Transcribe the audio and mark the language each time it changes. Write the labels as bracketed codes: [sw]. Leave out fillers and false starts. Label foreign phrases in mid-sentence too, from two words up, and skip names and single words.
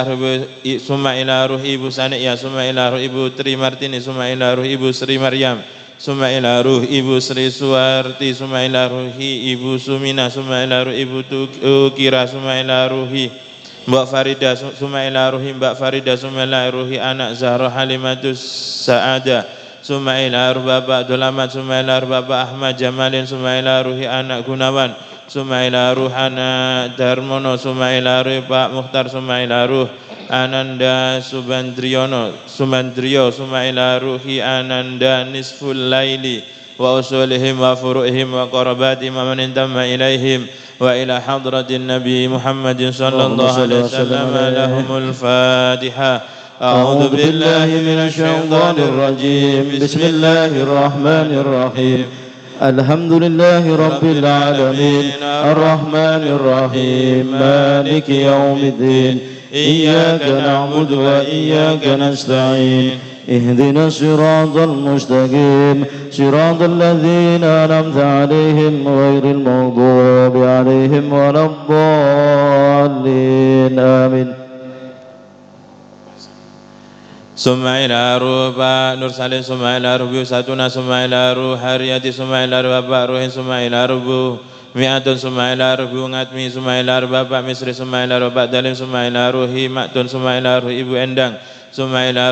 [ar] Sumailaruh, Ibu Saniya Sumailaruh, Ibu Tri Martini Sumailaruh, Ibu Sri Maryam summa ila ruh Ibu Sri Suwarti, summa ila ruhi Ibu Sumina, summa ila ruh Ibu Tukira, summa ila ruhi Mbak Farida, summa ila ruhi Mbak Farida, summa ila ruhi anak Zahra Halimatus Sa'ada، ثم إلى روح Bapak Abdul Ahmad، ثم إلى روح Bapak Ahmad Jamalin، ثم إلى روح anak Gunawan، ثم إلى روح anak Darmono، ثم إلى روح Pak Mukhtar، ثم إلى روح Ananda Subandrio، ثم إلى روح Ananda Nisful Laili وأصولهم وفروعهم وقراباتهم ومن انتمى إليهم وإلى حضرة النبي محمد صلى الله عليه وسلم. لهم الفاتحة. أعوذ بالله من الشيطان الرجيم. بسم الله الرحمن الرحيم الحمد لله رب العالمين. الرحمن الرحيم مالك يوم الدين. إياك نعبد وإياك نستعين. اهدنا الصراط المستقيم صراط الذين أنعمت عليهم غير المغضوب عليهم ولا الضالين آمين. ثم إلى روح Pak Nur Salim، ثم إلى روح Satuna، ثم إلى روح Haryati، ثم إلى روح Bapak Ruhin، ثم إلى روح Mi'atun، ثم إلى روح Ngatmi، ثم إلى روح Bapak Misri، ثم إلى روح Pak Dalim، ثم إلى روح Himatun، ثم إلى روح Ibu Endang، ثم إلى